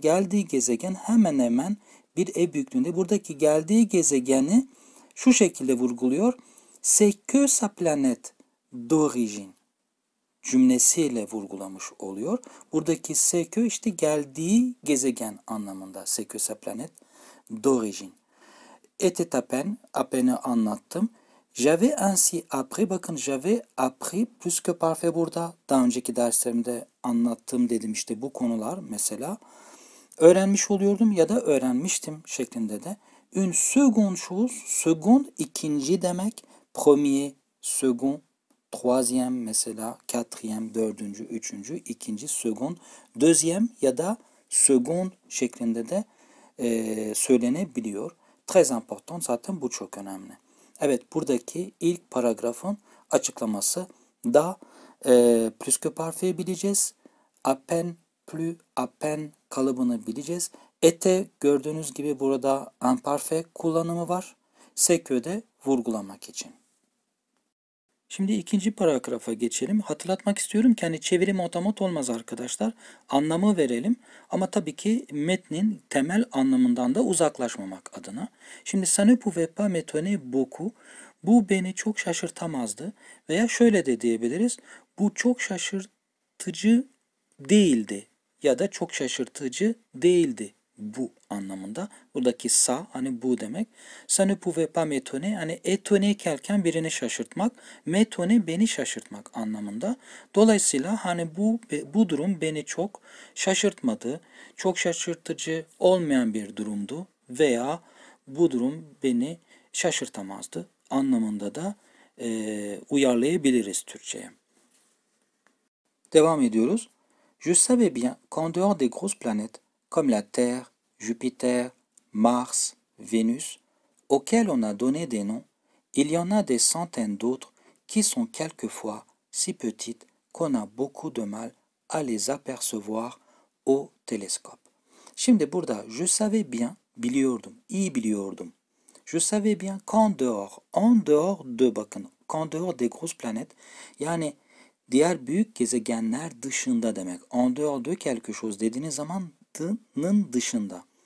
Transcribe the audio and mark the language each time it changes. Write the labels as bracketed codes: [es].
[tr] Geldiği gezegen hemen hemen bir ev büyüklüğünde. Buradaki geldiği gezegeni şu şekilde vurguluyor. [fr] C'est que sa planète d'origine [tr] cümlesiyle vurgulamış oluyor. Buradaki [fr] c'est que [tr] işte geldiği gezegen anlamında. [fr] C'est que sa planète d'origine. Était à peine [tr] anlattım. [fr] J'avais ainsi appris, [tr] bakın [fr] j'avais appris plus que parfait burada. [tr] Daha önceki derslerimde anlattığım dedim işte bu konular mesela. Öğrenmiş oluyordum ya da öğrenmiştim şeklinde de. [fr] Une seconde chose, second [tr] ikinci demek. [fr] Premier, second, troisième [tr] mesela, [fr] quatrième, [tr] dördüncü, üçüncü, ikinci, [fr] second, deuxième [tr] ya da second şeklinde de söylenebiliyor. [fr] Très important, [tr] zaten bu çok önemli. Evet, buradaki ilk paragrafın açıklaması da plus que parfait bileceğiz. [fr] À peine, plus, à peine [tr] kalıbını bileceğiz. Ete gördüğünüz gibi burada imparfait kullanımı var. [fr] C'est que de [tr] vurgulamak için. Şimdi ikinci paragrafa geçelim. Hatırlatmak istiyorum ki hani çevirim otomat olmaz arkadaşlar. Anlamı verelim ama tabii ki metnin temel anlamından da uzaklaşmamak adına. Şimdi [fr] ça ne pouvait pas m'étonner beaucoup. [tr] Bu beni çok şaşırtamazdı veya şöyle de diyebiliriz. Bu çok şaşırtıcı değildi ya da çok şaşırtıcı değildi bu anlamında. Buradaki sa hani bu demek. [fr] Ça ne pouvait pas m'étonner [tr] hani étonner kelken birini şaşırtmak, m'étonner beni şaşırtmak anlamında. Dolayısıyla hani bu durum beni çok şaşırtmadı. Çok şaşırtıcı olmayan bir durumdu veya bu durum beni şaşırtamazdı anlamında da uyarlayabiliriz Türkçe'ye. Devam ediyoruz. [fr] Je savais bien qu'en dehors des grosses planètes comme la Terre, Jupiter, Mars, Vénus, auxquels on a donné des noms, il y en a des centaines d'autres qui sont quelquefois si petites qu'on a beaucoup de mal à les apercevoir au télescope. [tr] Şimdi burada [fr] je savais bien, [tr] biliyordum, iyi biliyordum. [fr] Je savais bien en dehors de [tr] bakın, [fr] en dehors des grosses planètes, [tr] yani diğer büyük gezegenler dışında demek. [fr] En dehors de quelque chose [tr] dediğiniz zaman d'nın dışında.